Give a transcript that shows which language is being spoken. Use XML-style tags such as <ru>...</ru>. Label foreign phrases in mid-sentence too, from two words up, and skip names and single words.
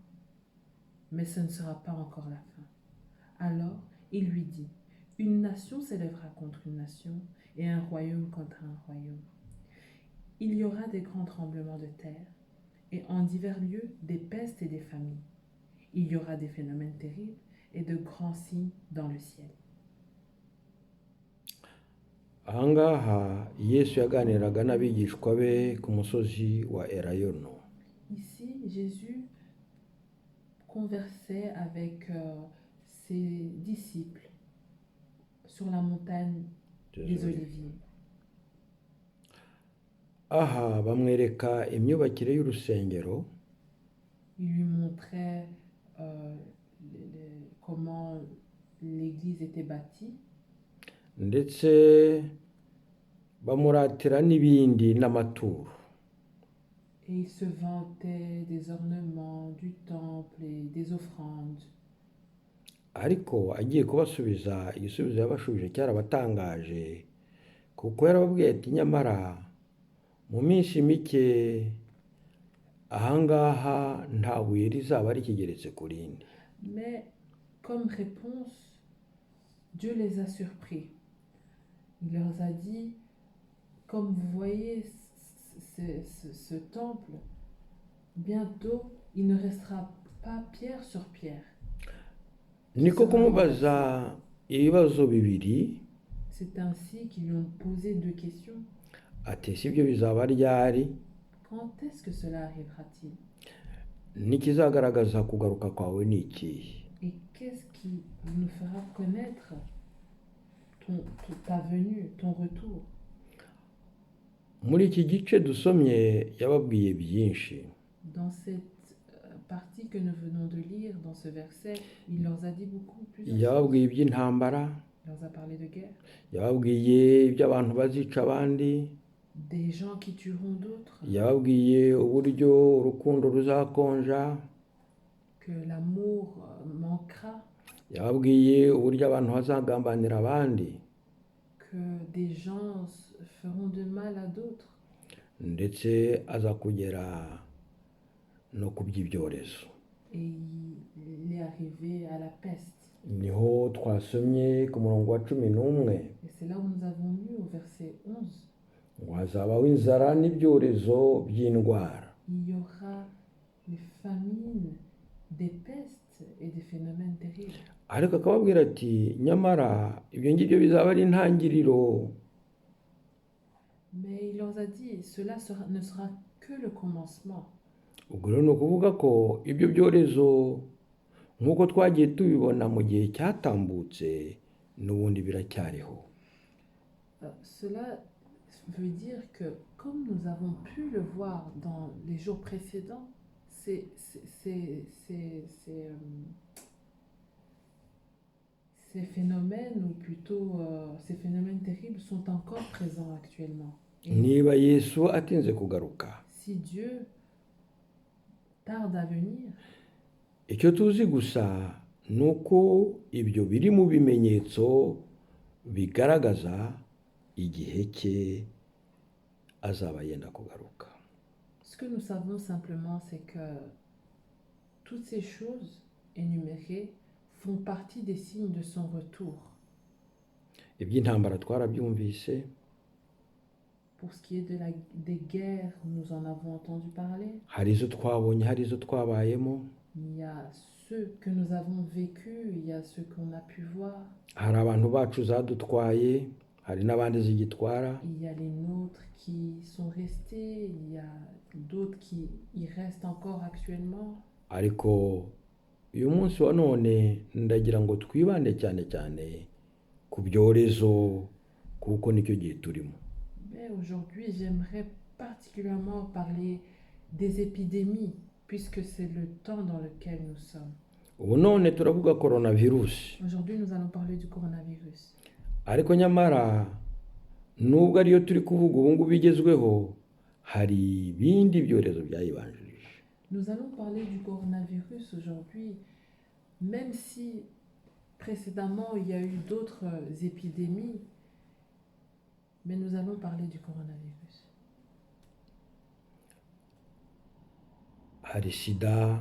<fr>Mais ce ne sera pas encore la fin. Alors il lui dit, une nation s'élèvera contre une nation et un royaume contre un royaume. Il y aura des grands tremblements de terre et en divers lieux des pestes et des famines. Il y aura des phénomènes terribles et de grands signes dans le ciel.</fr> <rw>aha ngaha yesu yaganiraga n'abigishwa be ku musozi wa elayono.</rw> <fr>Ici, Jésus conversait avec ses disciples sur la montagne des Oliviers.</fr> <rw>aha bamwereka imyubakire y'urusengero</rw> <fr>Il lui montrait comment l'église était bâtie</fr> <rw>ndetse bamuratira n'ibindi n'amaturo.</rw> <fr>et il se vantait des ornements du temple et des offrandes.</fr> <rw>ariko agiye kubasubiza igisubizo yabashubije cyarabatangaje kuko yarababwiye ati nyamara mu minsi mike ahangaha nta buye rizaba rikigeretse ku rindi.</rw> <fr>Mais comme réponse, Dieu les a surpris. Il leur a dit, comme vous voyez ce temple, bientôt il ne restera pas pierre sur pierre.</fr> <rw>niko kumubaza ibibazo bibiri</rw> <fr>C'est ainsi qu'ils lui ont posé deux questions.</fr> <rw>ati si ibyo bizaba ryari,</rw> <fr>Quand est-ce que cela arrivera-t-il?</fr> <rw>n'ikizagaragaza kugaruka kwawe ni ikihe?</rw> <fr>Et qu'est-ce qui nous fera connaître ta venue, ton retour?</fr> <rw>muri iki gice dusomye yababwiye byinshi.</rw> <fr>Dans cette partie que nous venons de lire, dans ce verset, il leur a dit beaucoup, plusieurs choses.</fr> <rw>yababwiye iby'intambara,</rw> <fr>Il leur a parlé de guerre,</fr> <rw>yababwiye iby'abantu bazica abandi,</rw> <fr>des gens qui tueront d'autres,</fr> <rw>yababwiye uburyo urukundo ruzakonja,</rw> <fr>que l'amour manquera,</fr> <rw>yababwiye uburyo abantu bazagambanira abandi,</rw> <fr>que des gens feront de mal à d'autres,</fr> <rw>ndetse aza kugera no ku by'ibyorezo.</rw> <fr>et il est arrivé à la peste.</fr> <rw>niho twasomye ku murongo wa 11</rw> <fr>Et c'est là où nous avons lu au verset 11.</fr> <rw>ngo hazabaho inzara n'ibyorezo by'indwara.</rw> <fr>Il y aura des famines, des pestes et des phénomènes terribles.</fr> <rw>ariko akababwira ati nyamara ibyo ngibyo bizaba ari intangiriro.</rw> <fr>Mais il leur a dit, cela ne sera que le commencement.</fr> <rw>ubwo rero ni ukuvuga ko ibyo byorezo nk'uko twagiye tubibona mu gihe cyatambutse n'ubundi biracyariho.</rw> <fr>Cela veut dire que, comme nous avons pu le voir dans les jours précédents, ces phénomènes, ou plutôt ces phénomènes terribles, sont encore présents actuellement. Et</fr> <rw>niba yesu atinze kugaruka,</rw> <fr>si Dieu tarde à venir,</fr> <rw>icyo tuzi gusa ni uko ibyo biri mu bimenyetso bigaragaza igihe cye azaba yenda kugaruka.</rw> <fr>ce que nous savons simplement, c'est que toutes ces choses énumérées font partie des signes de son retour.</fr> <rw>iby'intambara twarabyumvise,</rw> <fr>Pour ce qui est des guerres, nous en avons entendu parler.</fr> <rw>hari izo twabonye, hari izo twabayemo,</rw> <fr>Il y a ceux que nous avons vécus, il y a ceux qu'on a pu voir.</fr> <rw>hari abantu bacu zadutwaye, hari n'abandi zigitwara.</rw> <fr>Il y a les nôtres qui sont restés, il y a d'autres qui y restent encore actuellement.</fr> <rw>ariko uyu munsi wa none ndagira ngo twibande cyane cyane ku byorezo kuko nicyo gihe turimo.</rw> <fr>Mais aujourd'hui, j'aimerais particulièrement parler des épidémies, puisque c'est le temps dans lequel nous sommes.</fr> <rw>ubu none turavuga coronavirus,</rw> <fr>Aujourd'hui, nous allons parler du coronavirus.</fr> <rw>ariko nyamara nubwo ariyo turi kuvuga ubu ngubu igezweho, hari ibindi byorezo byayibanjirije.</rw> <fr>Nous allons parler du coronavirus aujourd'hui, même si précédemment il y a eu d'autres épidémies, mais nous allons parler du coronavirus.</fr> <rw>Hari sida</rw>